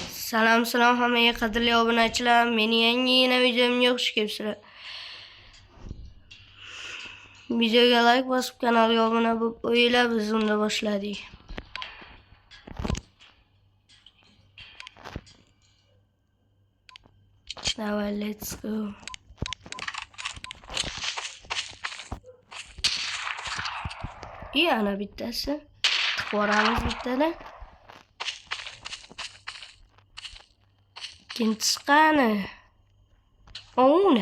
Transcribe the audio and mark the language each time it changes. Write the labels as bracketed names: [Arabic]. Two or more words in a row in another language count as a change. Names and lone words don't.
[Uzbek] Salom hammaga qadrli obunachilar. Meni yangi videomga xush kelibsizlar. Videoga like bosib kanalga obuna bo'lib qo'yinglar, biz unda boshladik. [English] Now let's go. [Uzbek] Ana bittasi. Boramiz bittada. Ikkinchisi qani? O'na.